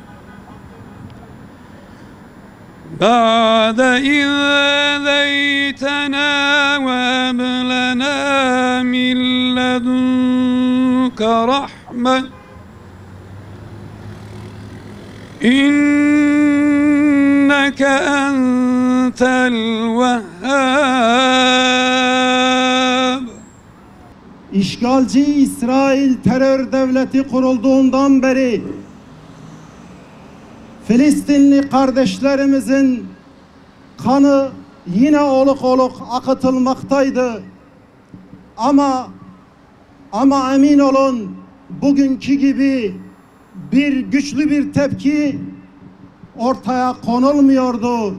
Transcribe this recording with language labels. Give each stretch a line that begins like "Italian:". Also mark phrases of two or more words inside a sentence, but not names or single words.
Arabic: وهب لنا من لدنك رحمة إنك أنت الوهاب.
Turkish: İşgalci İsrail terör devleti kurulduğundan beri Filistinli kardeşlerimizin kanı yine oluk oluk akıtılmaktaydı. Ama emin olun bugünkü gibi güçlü bir tepki ortaya konulmuyordu.